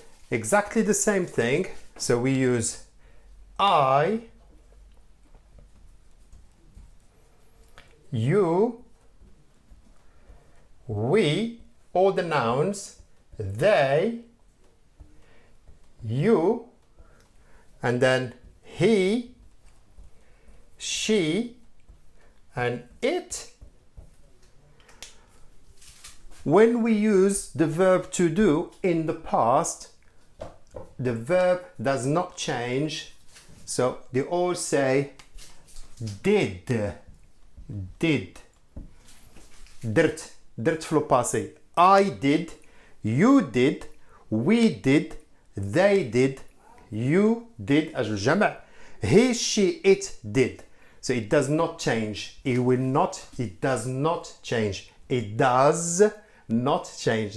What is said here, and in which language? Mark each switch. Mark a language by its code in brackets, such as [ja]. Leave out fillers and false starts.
[en] Exactly the same thing. So we use I, you, we, all the nouns, they, you, and then he, she, and it. When we use the verb to do in the past, the verb does not change, so they all say [ar] did درت في لو باسي. [en] I did, you did, we did, they did, you did [ar] أجل الجمع. [en] He, she, it did. So it does not change. It will not, it does not change. It does not change.